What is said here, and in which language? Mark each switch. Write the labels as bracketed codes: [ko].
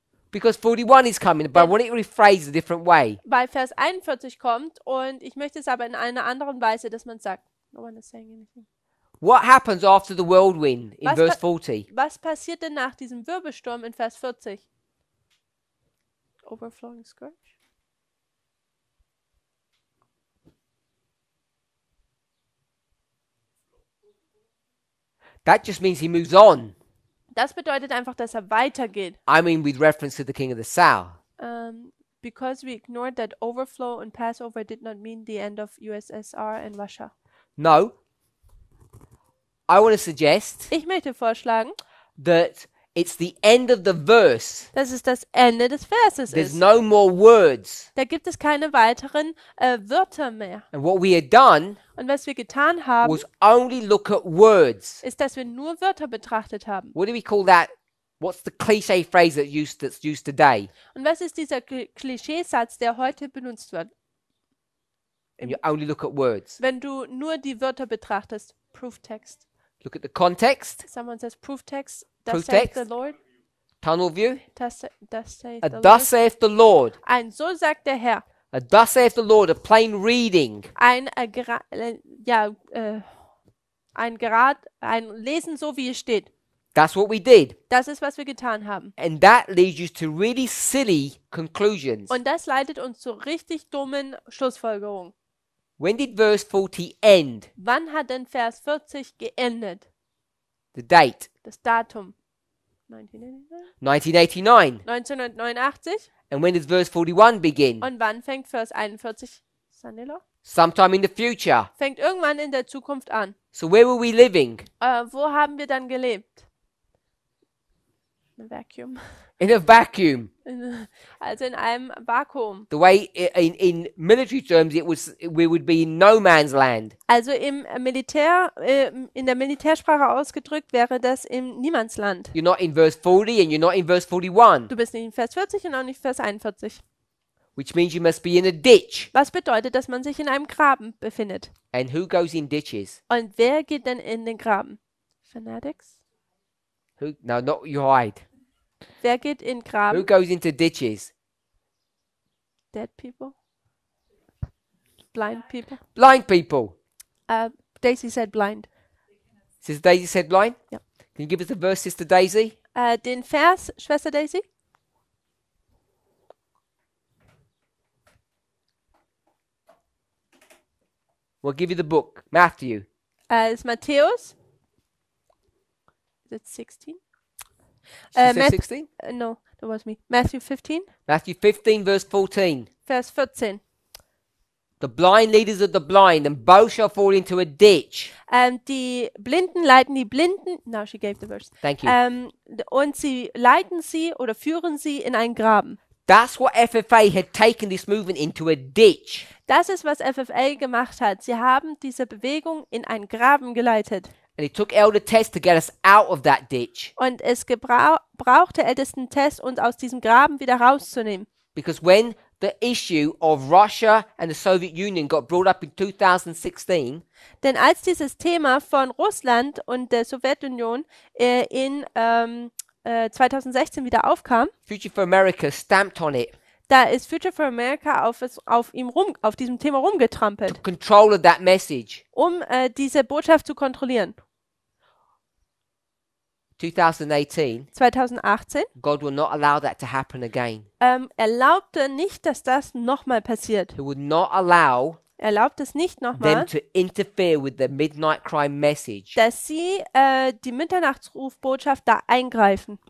[en] Because 41 is coming, but I want it rephrased a different way. [de] weil Vers 41 kommt und ich möchte es aber in einer anderen Weise, dass man sagt. [en] No one is saying anything. What happens after the whirlwind in [de] Was [en] verse 40? [de] Was passiert denn nach diesem Wirbelsturm in Vers 40? [en] Overflowing scourge? That just means he moves on. [de] Das bedeutet einfach, dass er weitergeht. [en] I mean, with reference to the king of the south. Because we ignored that overflow and Passover did not mean the end of USSR and Russia. No. I want to suggest [de] Ich möchte vorschlagen, [en] that it's the end of the verse. [de] dass es das Ende des Verses [en] There's [de] ist. [en] no more words. [de] Da gibt es keine weiteren Wörter mehr. [en] And what we had done [de] Und was wir getan haben, [en] was only look at words. [de] ist, dass wir nur Wörter betrachtet haben. [en] What do we call that? What's the cliche phrase that's used today? [de] Und was ist dieser Klischeesatz, der heute benutzt wird? [en] And you only look at words. [de] Wenn du nur die Wörter betrachtest. [en] Proof text. Look at the context, Someone says proof text. Proof Thus saith the Lord. tunnel view. Thus saith A the thus saith the Lord. [de] Ein so sagt der Herr. [en] A thus saith the Lord, a plain reading. [de] Ein Lesen so wie es steht. [en] That's what we did. [de] Das ist, was wir getan haben. [en] And that leads you to really silly conclusions. [de] Und das leitet uns zu richtig dummen Schlussfolgerungen. [en] When did verse 40 end? [de] Wann hat denn Vers 40 geendet? [en] The date? [de] Das Datum. 1989? [en] 1989. 1989. And when does verse 41 begin? [de] Und wann fängt Vers 41 Sanilo? [en] Sometime in the future. [de] Fängt irgendwann in der Zukunft an. [en] So where were we living? [de] Wo haben wir dann gelebt? [en] In a vacuum. In a vacuum. [de] Also in einem Vakuum. [en] The way in military terms we would be in no man's land. [de] Also im Militär, in der Militärsprache ausgedrückt wäre das im Niemandsland. [en] You're not in verse 40 and you're not in verse 41, [de] Du bist nicht in Vers 40 und auch nicht Vers 41. [en] which means you must be in a ditch. [de] Was bedeutet, dass man sich in einem Graben befindet. [en] And who goes in ditches? [de] Und wer geht denn in den Graben? [en] Fanatics? Who? No, not you hide. [de] Wer geht in [en] Who [de] Graben? [en] goes into ditches? Dead people? Blind people? Blind people. Daisy said blind. Sister Daisy said blind? Yeah. Can you give us a verse, Sister Daisy? [de] Den Vers, Schwester Daisy? [en] We'll give you the book. Matthew. [de] Ist Matthäus? [en] Is it 16? She said Matt- 16? No, that was me. Matthew 15, Matthew 15, verse 14. [de] Vers 14. [en] The blind leaders of the blind, and both shall fall into a ditch. [de] Die Blinden leiten die Blinden. [en] Now she gave the verse. Thank you. [de] Und sie leiten sie oder führen sie in einen Graben. [en] That's what FFA had taken this movement into a ditch. [de] Das ist, was FFA gemacht hat. Sie haben diese Bewegung in einen Graben geleitet. [en] And it took Elder Tess to get us out of that ditch. [de] Und es brauchte ältesten Test, uns aus diesem Graben wieder rauszunehmen. [en] Because when the issue of Russia and the Soviet Union got brought up in 2016, [de] Denn als dieses Thema von Russland und der Sowjetunion in 2016 wieder aufkam, [en] Future for America stamped on it. [de] da ist Future for America auf diesem Thema rumgetrampelt, [en] Control of that message. [de] diese Botschaft zu kontrollieren. [en] 2018, [de] 2018 [en] God will not allow that to happen again. [de] erlaubte nicht, dass das nochmal passiert. [en] He would not allow [de] Erlaubt es nicht [en] them [de] nochmal, [en] to interfere with the midnight cry message. [de] dass sie die Mitternachtsrufbotschaft da eingreifen.